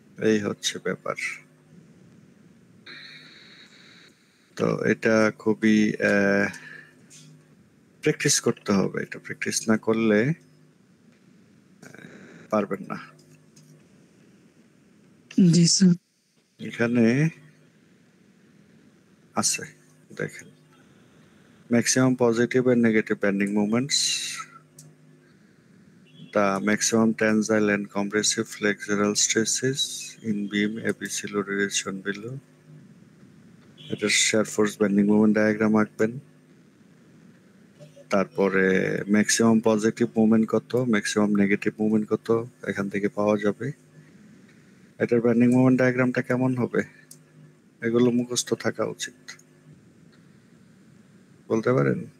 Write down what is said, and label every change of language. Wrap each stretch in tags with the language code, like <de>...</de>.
<bn>এই হচ্ছে ব্যাপার। তো এটা খুবই প্র্যাকটিস করতে হবে, এটা প্র্যাকটিস না করলে পারবেন না। জি স্যার।</bn> <en>এখানে আছে দেখেন, maximum positive and negative bending moments, the maximum tensile and compressive flexural stresses in beam ABC loaded is shown below.</en> <bn>এটা</bn> <en>shear force bending moment diagram</en> <bn>আঁকবেন। তারপরে ম্যাক্সিমাম পজিটিভ মুভমেন্ট কত, ম্যাক্সিমাম নেগেটিভ মুভমেন্ট কত, এখান থেকে পাওয়া যাবে। এটার বেন্ডিং মোমেন্ট ডায়াগ্রামটা কেমন হবে, এগুলো মুখস্থ থাকা উচিত, বলতে পারেন?</bn>